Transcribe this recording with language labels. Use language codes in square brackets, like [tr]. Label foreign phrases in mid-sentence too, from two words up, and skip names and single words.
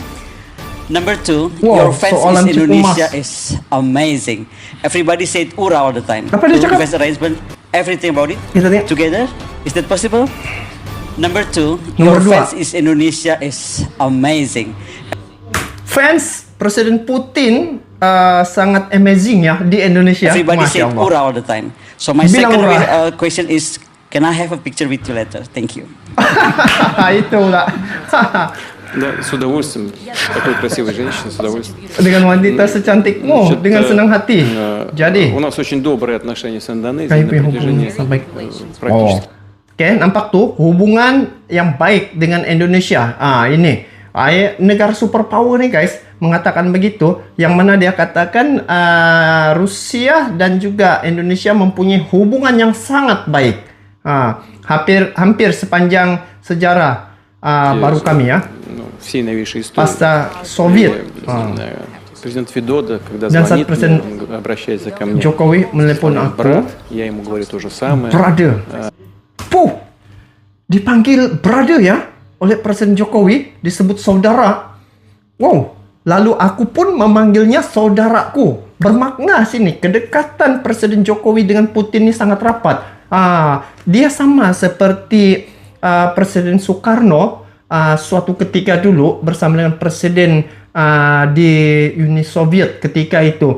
[en] Number two, your fans in Indonesia is amazing. Everybody said "ura" all the time. Defense arrangement, everything about it. Together? Is that possible? Number two, your fans is Indonesia is amazing. [id] Fans Presiden Putin sangat amazing ya di Indonesia. [en] Everybody said "ura" all the time. So my second question is, can I have a picture with you later? Thank you. [id] Itulah. [ru] Да, с удовольствием. Такой красивой женщине, с удовольствием. [id] Dengan wanita secantikmu, dengan senang hati. Jadi, [ru] у нас очень добрые отношения с Индонезией на протяжении практически [id] Oke, nampak tuh hubungan yang baik dengan Indonesia. Ini negara superpower nih guys mengatakan begitu, yang mana dia katakan Rusia dan juga Indonesia mempunyai hubungan yang sangat baik. Hampir sepanjang sejarah baru kami ya. [ru] Всей новейшей истории. [id] Pasca Soviet. [ru] Президент Федода, когда [id] Dan saat [ru] звонит [id] Presiden [ru] мне, он обращается ко мне. [id] Jokowi menelepon aku, [ru] Брат, я ему говорю то же самое. [id] brother. Puh, dipanggil brother ya oleh Presiden Jokowi, disebut saudara. Wow, lalu aku pun memanggilnya saudaraku. Bermakna sini kedekatan Presiden Jokowi dengan Putin ini sangat rapat. Dia sama seperti Presiden Soekarno suatu ketika dulu bersama dengan Presiden di Uni Soviet ketika itu.